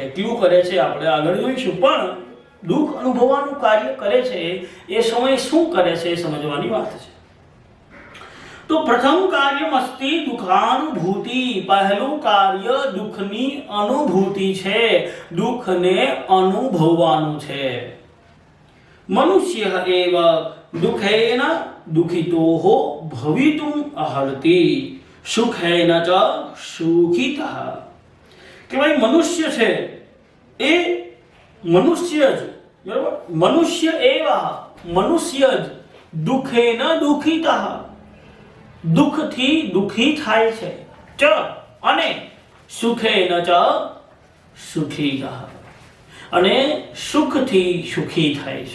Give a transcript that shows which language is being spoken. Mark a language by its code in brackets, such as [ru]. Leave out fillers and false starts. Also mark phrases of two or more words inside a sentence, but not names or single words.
[gu] કયું કરે છે આપણે આગળ જોઈશું, પણ દુઃખ અનુભવવાનું કાર્ય કરે છે એ સમય શું કરે છે એ સમજવાની વાત છે। તો [sa] પ્રથમ કાર્યમ અસ્તિ દુઃખાનુભૂતિ, [gu] પહેલું કાર્ય દુઃખની અનુભૂતિ છે, દુઃખને અનુભવવાનું છે। [sa] मनुष्य एव दुखेन दुखितो हो भवितुम अर्हति सुखेन च सुखितः। [gu] કે ભાઈ મનુષ્ય છે એ મનુષ્ય જ, બરાબર, મનુષ્ય એવા મનુષ્ય જ [sa] દુઃખેન દુઃખિતઃ [gu] દુઃખથી દુઃખી થાય છે, ચ અને [sa] સુખેન ચ સુખિતઃ [gu] અને સુખથી સુખી થાય છે।